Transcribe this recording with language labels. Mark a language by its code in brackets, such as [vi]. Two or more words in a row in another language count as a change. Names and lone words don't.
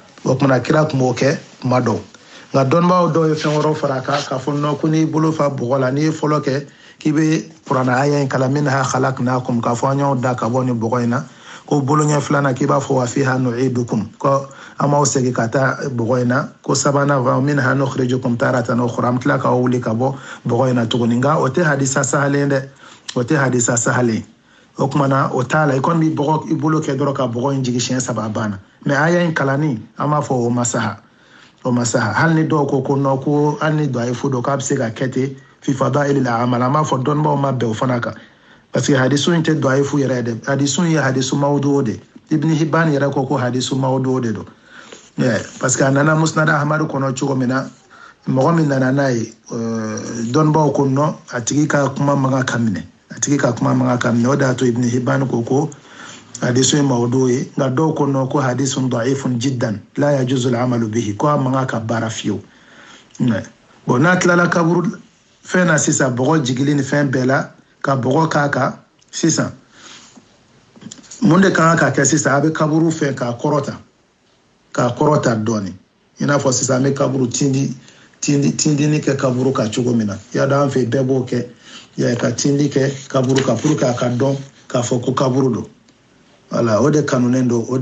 [bm] o kumana kira tun b'o kɛ kuma dɔw nka dɔnnibaaw dɔw ye fɛn wɛrɛw fara a kan k'a fɔ nɔ ko n'i bolo fa bɔgɔ la n'i ye fɔlɔ kɛ k'i bɛ kuranɛ aya in kalan [ar] منها خلقناكم [bm] k'a fɔ an y'aw da ka bɔ nin bɔgɔ in na ko boloɲɛ filanan k'i b'a fɔ [ar] وفيها نعيدكم [bm] ko an b'aw segin ka taa bɔgɔ in na ko sabanan [ar] ومنها نخرجكم تارة أخرى [bm] an tila k'aw wuli ka bɔ bɔgɔ in na tuguni nka o tɛ hadisa sahalen dɛ o tɛ hadisa sahalen o kumana o t'a la i kɔni b'i bɔgɔ i bolo kɛ dɔrɔn ka bɔgɔ in jigin siɲɛ 3 banna mais aya in kalanni an b'a fɔ o masaha hali ni dɔw ko nɔ ko hali ni dɔyifu don k'a bɛ se ka kɛ ten [ar] في فضائل الأعمال [bm] an b'a fɔ dɔnnibaaw ma bɛn o fana kan [fr] parce que [bm] hadisu in tɛ dɔyifu yɛrɛ dɛ hadisu in ye hadisu mawdu de Ibn Hibban yɛrɛ ko hadisu mawdu de don [fr] parce que [bm] a nana musnad Ahmad kɔnɔ cogo min na mɔgɔ min nana n'a ye dɔnnibaaw ko nɔ a tigi ka kuma man kan ka minɛ o de y'a to Ibn Hibban ko hadisu ye mawdu ye nka dɔw ko nɔ ko [ar] حديث ضعيف جدا لا يجوز العمل به [bm] ko a man ka baara fiyewu bon n'a tilala kaburu fɛn na sisan bɔgɔ jigili ni fɛn bɛɛ la ka bɔgɔ k'a kan sisan mun de kan ka kɛ sisan a bɛ kaburu fɛn k'a kɔrɔta dɔɔnin i n'a fɔ sisan an bɛ kaburu tindini kɛ kaburu kan cogo min na i y'a dɔn an fɛ bɛɛ b'o kɛ ka tindi kɛ kaburu kan [fr] pour que [bm] a ka dɔn k'a fɔ ko kaburu don wala o de kanunen don o